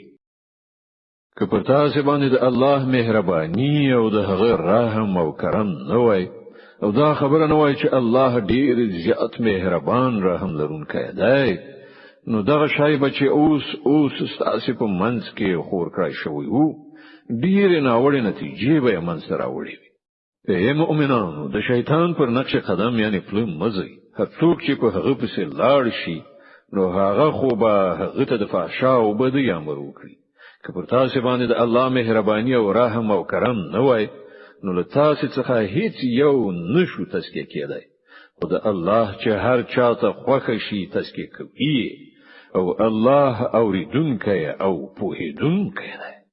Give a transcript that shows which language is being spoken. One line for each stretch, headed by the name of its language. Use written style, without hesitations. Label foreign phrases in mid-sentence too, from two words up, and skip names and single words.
Pashto: که پر تاسو باندې د الله مهرباني او د هغه رحم او کرم نه وای او دا خبره نه وای چې الله ډیر زیات مهربان رحم لرونکی دی نو دغه شای بچي اوس تاسو په منځ کې خور کړی شوی وو ډیر ناوړه نتیجې به منځ راوړي. ای مؤمنانو د شیطان پر نقش قدم یعنی پلم مزي هر څوک چې په هغه پسې لاړ شي نو هغه خو به هغه ته د فحشا او بدی امر وکړي که پر تاسو باندې د الله مهرباني او رحم او کرم نه وای نو له تاسو څخه هیڅ یو نشو تزکیه کېدای خو د الله چې هر چاته خوښ شي تزکیه کوي او الله اوریدونکی او پوهیدونکی دی.